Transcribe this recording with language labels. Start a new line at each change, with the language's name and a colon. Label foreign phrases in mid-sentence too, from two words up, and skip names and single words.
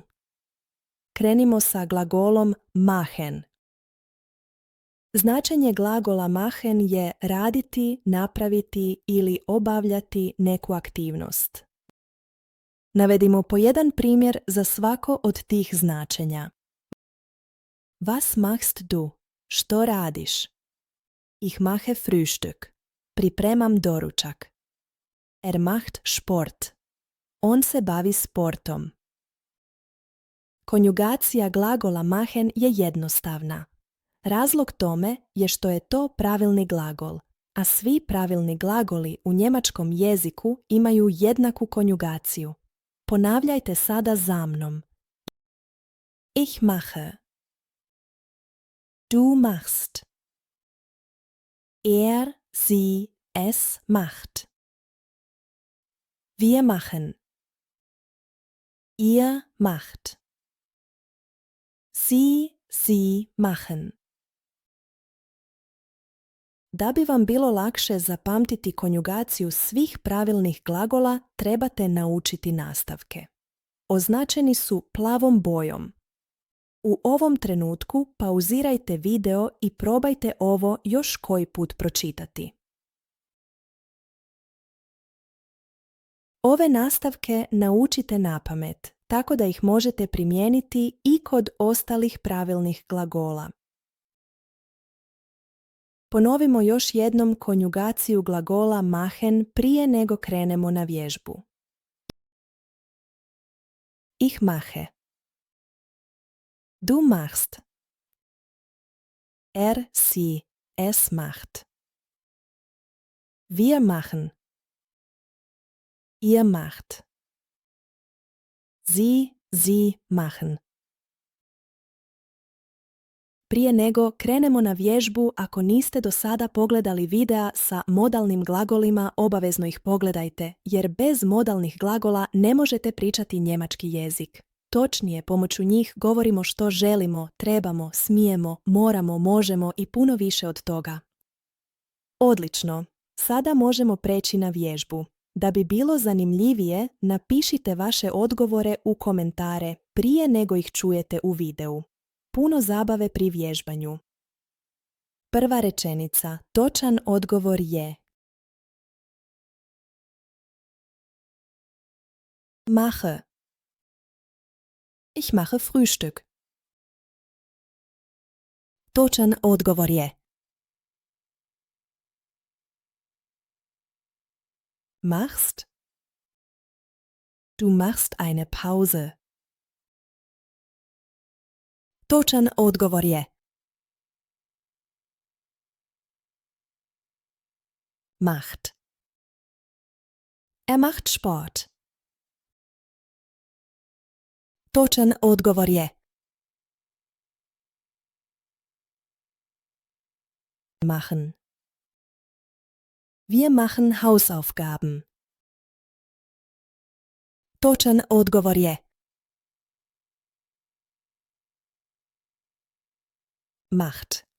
Croatian: Krenimo sa glagolom machen. Značenje glagola machen je raditi, napraviti ili obavljati neku aktivnost. Navedimo po jedan primjer za svako od tih značenja.
German: Was machst du?
Croatian: Što radiš?
German: Ich mache Frühstück.
Croatian: Pripremam doručak.
German: Er macht Sport.
Croatian: On se bavi sportom. Konjugacija glagola machen je jednostavna. Razlog tome je što je to pravilni glagol, a svi pravilni glagoli u njemačkom jeziku imaju jednaku konjugaciju. Ponavljajte sada za mnom.
German: Ich mache. Du machst. Er, sie, es macht. Wir machen. Ihr macht. Sie machen.
Croatian: Da bi vam bilo lakše zapamtiti konjugaciju svih pravilnih glagola, trebate naučiti nastavke. Označeni su plavom bojom. U ovom trenutku pauzirajte video i probajte ovo još koji put pročitati. Ove nastavke naučite napamet, tako da ih možete primijeniti i kod ostalih pravilnih glagola. Ponovimo još jednom konjugaciju glagola machen prije nego krenemo na vježbu.
German: Ich mache. Du machst. Er, sie, es macht. Wir machen. Ihr macht. Sie machen.
Croatian: Prije nego krenemo na vježbu, ako niste do sada pogledali videa sa modalnim glagolima, obavezno ih pogledajte, jer bez modalnih glagola ne možete pričati njemački jezik. Točnije, pomoću njih govorimo što želimo, trebamo, smijemo, moramo, možemo i puno više od toga. Odlično! Sada možemo preći na vježbu. Da bi bilo zanimljivije, napišite vaše odgovore u komentare prije nego ih čujete u videu. Puno zabave pri vježbanju. Prva rečenica. Točan odgovor je: mache.
German: Ich mache Frühstück.
Croatian: Točan odgovor je: machst.
German: Du machst eine Pause.
Croatian: Točan odgovor je: macht.
German: Er macht Sport.
Croatian: Točan odgovor je: machen.
German: Wir machen Hausaufgaben.
Croatian: Točan odgovor je: macht.